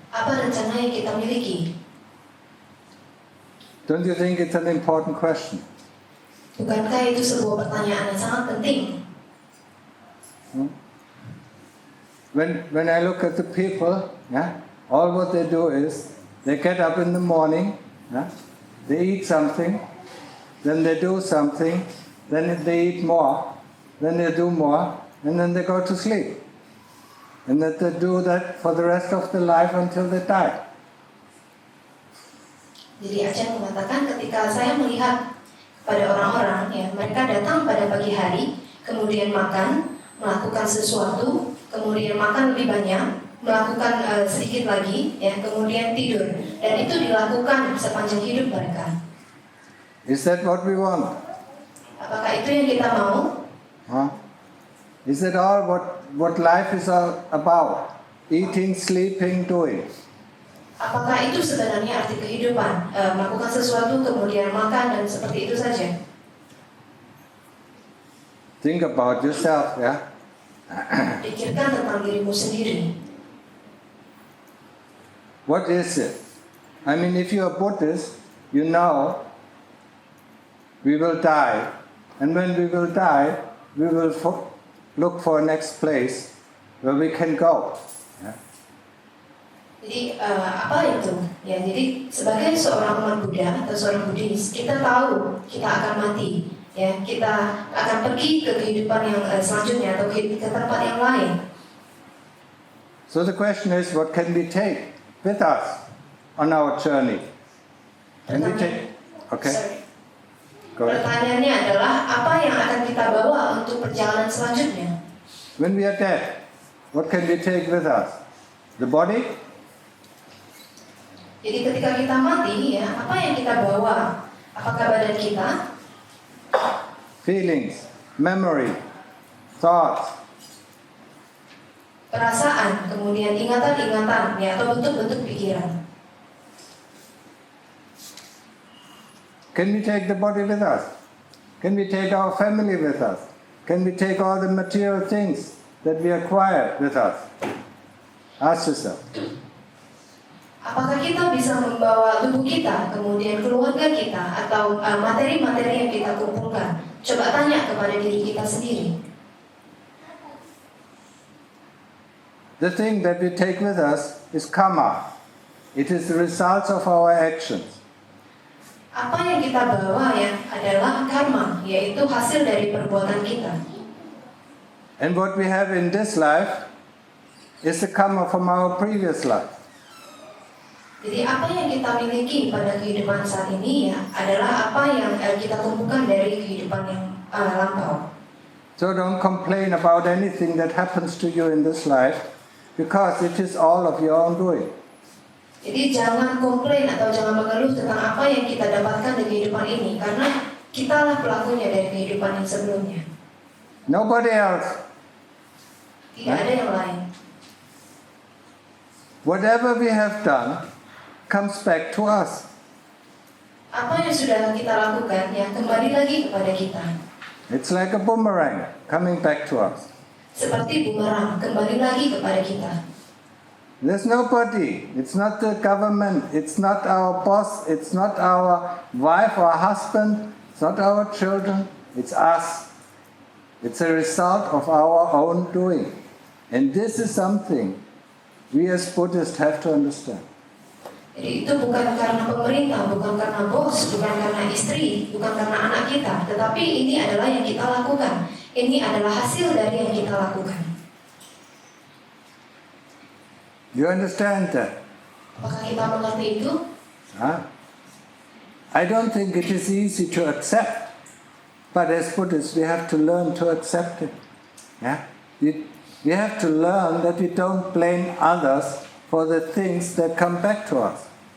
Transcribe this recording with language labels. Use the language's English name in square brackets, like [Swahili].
[Indonesian] Apa rencana yang kita miliki? [English] Don't you think it's an important question? [Indonesian] Bukankah itu sebuah pertanyaan yang sangat penting? [English] When I look at the people, all what they do is they get up in the morning, they eat something, then they do something, then they eat more, then they do more, and then they go to sleep. And that they do that for the rest of their life until they die. [Indonesian] Jadi Ajahn mengatakan ketika saya melihat pada orang-orang, ya, mereka datang pada pagi hari, kemudian makan, melakukan sesuatu, kemudian makan lebih banyak, melakukan sedikit lagi, ya, kemudian tidur, dan itu dilakukan sepanjang hidup mereka. [English] Is that what we want? [Indonesian] Apakah itu yang kita mau? [English] Is that all what life is all about? Eating, sleeping, doing. [Indonesian] Apakah itu sebenarnya arti kehidupan? Melakukan sesuatu, kemudian makan, dan seperti itu saja. [English] Think about yourself, [Indonesian] Pikirkan tentang dirimu sendiri. [English] What is it? I mean, if you are Buddhist, you know we will die. And when we will die, we will look for a next place where we can go. [Indonesian] Jadi apa itu? Ya, jadi sebagai seorang umat Buddha atau seorang Buddhis, kita tahu kita akan mati. Ya, kita akan pergi ke kehidupan yang selanjutnya atau ke tempat yang lain. [English] So the question is, what can we take with us on our journey? Can we take? Okay. Sorry. Go ahead. [Indonesian] Pertanyaannya adalah apa yang akan kita bawa untuk perjalanan selanjutnya? [English] When we are dead, what can we take with us? The body? [Indonesian] Jadi ketika kita mati, ya, apa yang kita bawa? Apakah badan kita? [English] Feelings, memory, thoughts. [Indonesian] Perasaan, kemudian ingatan-ingatan, ya, atau bentuk-bentuk pikiran. [English] Can we take the body with us? Can we take our family with us? Can we take all the material things that we acquired with us? Ask yourself. [Indonesian] Apakah kita bisa membawa tubuh kita, kemudian keluarga kita, atau materi-materi yang kita kumpulkan? Coba tanya kepada diri kita sendiri. [English] The thing that we take with us is kamma. It is the results of our actions. [Indonesian] Apa yang kita bawa ya adalah karma, yaitu hasil dari perbuatan kita. [English] And what we have in this life is the kamma from our previous life. [Indonesian] Jadi apa yang kita miliki pada kehidupan saat ini ya adalah apa yang kita kumpulkan dari kehidupan yang lampau. [English] So don't complain about anything that happens to you in this life, because it is all of your own doing. [Indonesian] Jadi jangan komplain atau jangan mengeluh tentang apa yang kita dapatkan di kehidupan ini, karena kitalah pelakunya dari kehidupan yang sebelumnya. [English] Nobody else. [Indonesian] Tidak ada yang lain. [English] Whatever we have done comes back to us. [Indonesian] Apa yang sudah kita lakukan ya kembali lagi kepada kita. [English] It's like a boomerang coming back to us. [Indonesian] Seperti bumerang kembali lagi kepada kita. [English] There's nobody. It's not the government. It's not our boss. It's not our wife or husband. It's not our children. It's us. It's a result of our own doing. And this is something we as Buddhists have to understand. [Indonesian] Jadi itu bukan karena pemerintah, bukan karena bos, bukan karena istri, bukan karena anak kita, tetapi ini adalah yang kita lakukan. Ini adalah hasil dari yang kita lakukan. [English] You understand that? [Indonesian] Apakah kita mengerti itu? [English] I don't think it is easy to accept, but as Buddhists we have to learn to accept it. We have to learn that we don't blame others for the things that come back to us.